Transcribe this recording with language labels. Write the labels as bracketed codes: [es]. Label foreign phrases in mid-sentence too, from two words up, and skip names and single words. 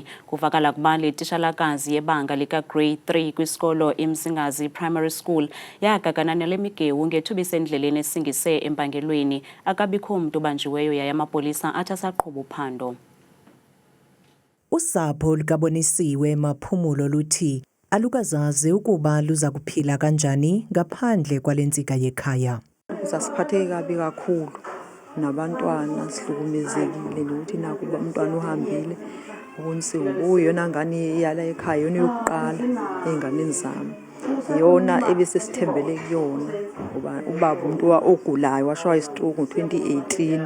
[xh] Kuvakala kuba le titshalakazi yebanga lika-Grade 3 kwisikolo iMsingazi Primary School yagagana nale migewu ngethuba isendleleni esingise empangelweni. Akabikho mntu ubanjiweyo yaye amapolisa athi asaqhuba uphando. Usapho likabonisiwe maphumulo luthi alukazazi ukuba luza kuphila kanjani ngaphandle kwalentsika yekhaya. [zu] Sasiphatheke kabi kakhulu nabantwana sihlukumezekile nokuthi nakuba umntwana uhambile ubonisiwe uyona ngane iyala ekhaya yona yokuqala einganeni zami. Yona ebesesithembele kuyona ngoba ubaba umuntu ogulayo washwa istroke ngo-2018.